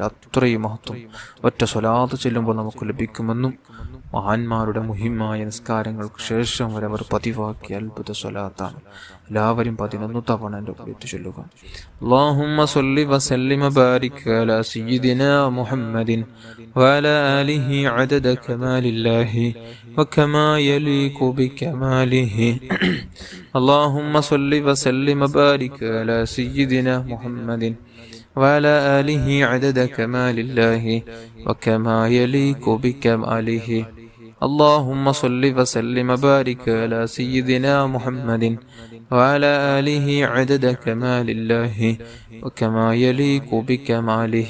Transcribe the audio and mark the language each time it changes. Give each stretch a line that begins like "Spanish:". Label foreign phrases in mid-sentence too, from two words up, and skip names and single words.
Malayalam: അത്രയും മഹത്വം ഒറ്റ സ്വലാത്ത് ചൊല്ലുമ്പോൾ നമുക്ക് ലഭിക്കുമെന്നും മഹാന്മാരുടെ മുഹിമായ നിസ്കാരങ്ങൾക്ക് ശേഷം വരെ അവർ പതിവാക്കിയ അത്ഭുത സ്വലാത്താണ്. എല്ലാവരും 11 തവണ എൻ്റെ കൂടെ ചൊല്ലുക.
Arabic: اللهم صل وسلم وبارك على سيدنا محمد وعلى آله عدد كمال الله وكما يليق بكماله. اللهم صل وسلم وبارك على سيدنا محمد وعلى آله عدد كمال الله وكما يليق بكماله. اللهم صل وسلم وبارك على سيدنا محمد وعلى آله عدد كمال الله وكما يليق بكماله.